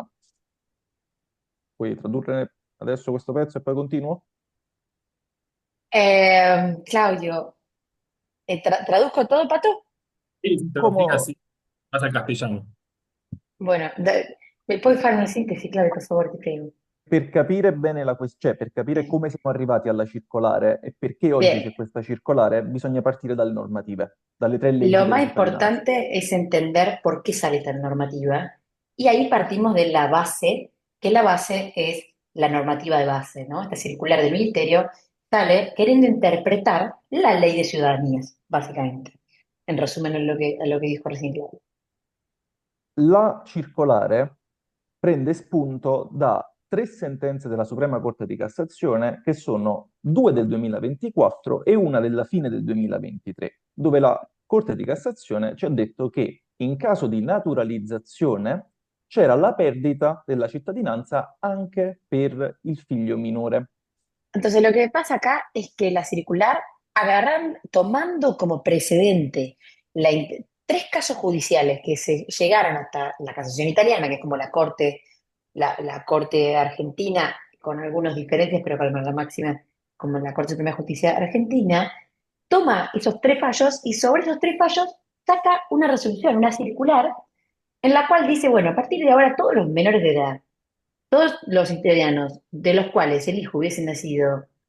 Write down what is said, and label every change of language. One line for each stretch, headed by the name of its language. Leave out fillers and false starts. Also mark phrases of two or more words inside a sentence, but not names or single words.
Italian: Puoi tradurre adesso questo pezzo e poi continuo? Claudio,
Spanish: ¿traduzco todo, Pato? Sí, si te lo fijas,
Italian: Come
Spanish: sí, pasa al castellano. Bueno,
Italian: puoi fare una sintesi, Claudio, per favore, ti prego. per capire bene la questione, cioè per capire come siamo arrivati alla circolare e perché oggi
Spanish: Bien,
Italian: c'è questa circolare, bisogna partire dalle normative, dalle tre leggi
Spanish: lo
Italian: della
Spanish: más
Italian: cittadinanza.
Spanish: importante es entender por qué sale esta normativa y ahí partimos de la base, que la base es la normativa de base, ¿no? Esta circular del ministerio sale queriendo interpretar la ley de ciudadanías, básicamente. En resumen, a lo que dijo recién Claudio. La circolare prende spunto da tre sentenze della Suprema Corte di Cassazione, che sono due del 2024 e una della fine del 2023, dove la Corte di Cassazione ci ha detto che in caso di naturalizzazione c'era la perdita della cittadinanza anche per il figlio minore. Entonces, lo que pasa acá es que la circular agarran, tomando como precedente tres casos judiciales que se llegaron hasta la casación italiana, que es como la corte argentina, con algunos diferencias, pero con la máxima, como la Corte Suprema de Justicia Argentina, toma esos tres fallos y sobre esos tres fallos saca una resolución, una circular, en la cual dice, bueno, a partir de ahora todos los menores de edad, todos los italianos de los cuales el hijo hubiese nacido